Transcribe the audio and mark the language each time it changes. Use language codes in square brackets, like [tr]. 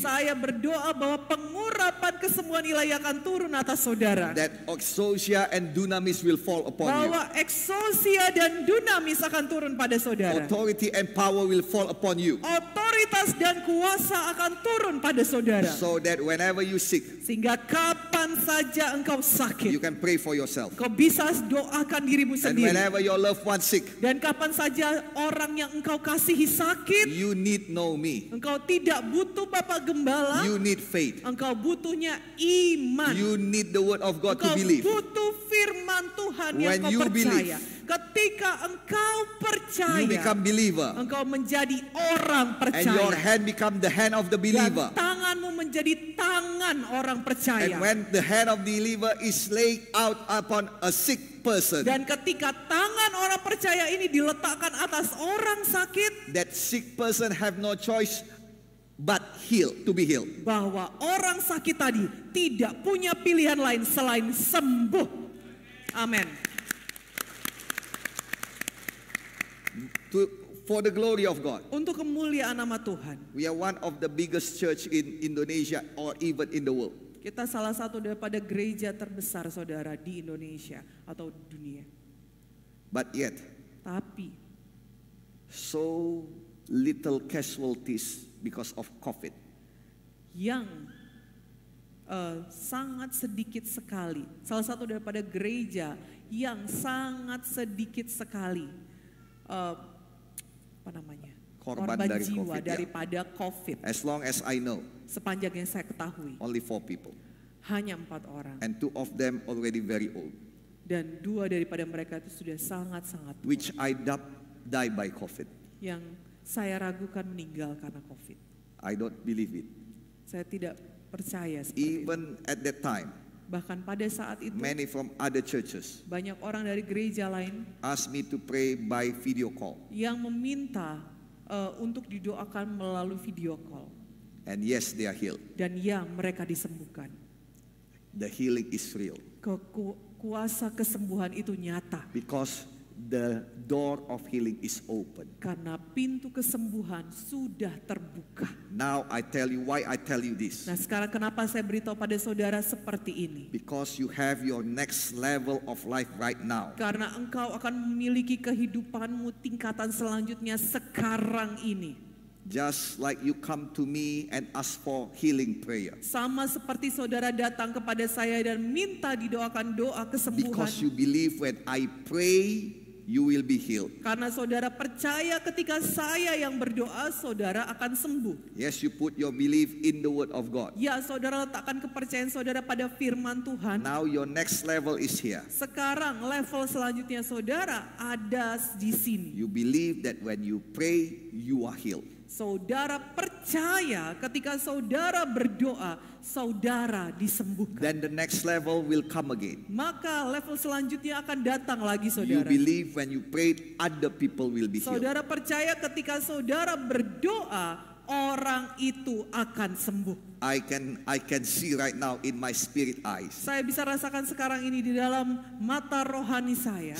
[id] saya berdoa bahwa pengurapan kesembuhan ilahi akan turun atas saudara. [en] That exousia and dunamis will fall upon you. [id] Bahwa eksosia dan dunamis akan turun pada saudara. [en] Authority and power will fall upon you. [id] Otoritas dan kuasa akan turun pada saudara. [en] So that whenever you sick, [id] Sehingga kapan saja engkau [en] you [id] sakit, [en] can pray for yourself. [id] engkau bisa doakan dirimu [en] And [id] sendiri. [en] whenever your loved one sick, [id] Dan kapan saja orang yang engkau kasihi sakit, [en] you need know me. [id] engkau tidak butuh Bapak Gembala, [en] You need faith. [id] engkau butuhnya iman. [en] You need the word of God to [id] Engkau [en] believe. [id] butuh firman Tuhan yang [en] When [id] kau [en] you [id] percaya. [en] believe, [id] Ketika engkau percaya, [en] You become believer. [id] engkau menjadi orang [en] And your [id] percaya. [en] hand become the hand of the believer. [id] Dan tanganmu menjadi tangan orang percaya. [en] And when the hand of the believer is laid out upon a sick person, [id] Dan ketika tangan orang percaya ini diletakkan atas orang sakit, [en] that sick person have no choice but to be healed. [id] bahwa orang sakit tadi tidak punya pilihan lain selain sembuh. Amin. [en] For the glory of God. [id] Untuk kemuliaan nama Tuhan. [en] We are one of the biggest church in Indonesia or even in the world. [id] Kita salah satu daripada gereja terbesar saudara di Indonesia atau dunia. [en] But yet, [id] Tapi [en] so little casualties because of COVID. [id] yang sangat sedikit sekali, salah satu daripada gereja yang sangat sedikit sekali Korban korban dari jiwa COVID, ya. daripada COVID. [en] As long as I know, [id] Sepanjang yang saya ketahui, [en] only 4 people. [id] hanya 4 orang. [en] And 2 of them already very old. [id] Dan 2 daripada mereka itu sudah sangat-sangat tua, [en] Which I doubt die by COVID. [id] yang saya ragukan meninggal karena COVID. [en] I don't believe it. [id] Saya tidak percaya seperti itu. [en] Even at that time, [id] Bahkan pada saat itu, [en] many from other churches [id] banyak orang dari gereja lain [en] asked me to pray by video call. [id] yang meminta untuk didoakan melalui video call. [en] And yes, they are healed. [id] Dan ya, mereka disembuhkan. [en] The healing is real. [id] Kuasa kesembuhan itu nyata. [en] Because the door of healing is open. [id] Karena pintu kesembuhan sudah terbuka. [en] Now I tell you why I tell you this. [id] Nah, sekarang kenapa saya beritahu pada saudara seperti ini? [en] Because you have your next level of life right now. [id] Karena engkau akan memiliki kehidupanmu tingkatan selanjutnya sekarang ini. [en] Just like you come to me and ask for healing prayer. [id] Sama seperti saudara datang kepada saya dan minta didoakan doa kesembuhan. [en] Because you believe when I pray, you will be healed. [id] Karena saudara percaya ketika saya yang berdoa, saudara akan sembuh. [en] Yes, you put your belief in the word of God. [id] Ya, saudara letakkan kepercayaan saudara pada firman Tuhan. [en] Now your next level is here. [id] Sekarang level selanjutnya saudara ada di sini. [en] You believe that when you pray, you are healed. [id] Saudara percaya ketika saudara berdoa, saudara disembuhkan. [en] then the next level will come again. [id] Maka level selanjutnya akan datang lagi [en] You [id] saudara. [en] believe when you prayed, other people will be healed. [id] Saudara percaya ketika saudara berdoa, orang itu akan sembuh. [en] I can see right now in my spirit eyes. [id] Saya bisa rasakan sekarang ini di dalam mata rohani saya.